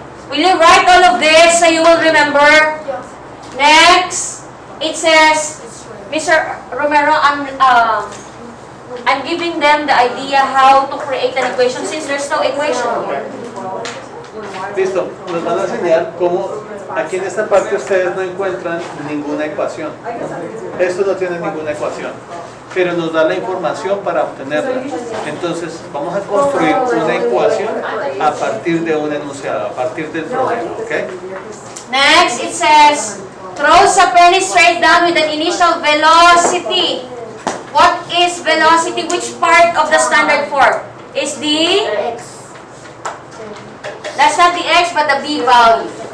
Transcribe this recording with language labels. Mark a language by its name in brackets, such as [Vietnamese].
[English] Will you write all of this so you will remember? Next, it says, Mr. Romero, I'm giving them the idea how to create an equation since there's no equation here. [Spanish] Listo, nos van a enseñar cómo aquí en esta parte ustedes no encuentran ninguna ecuación. Esto no tiene ninguna ecuación, pero nos da la información para obtenerla. Entonces, vamos a construir una ecuación a partir de un enunciado, a partir del problema, ¿ok? [English] Next, it says, throws a penny straight down with an initial velocity. What is velocity? Which part of the standard form? Is the... That's not the x, but the b value.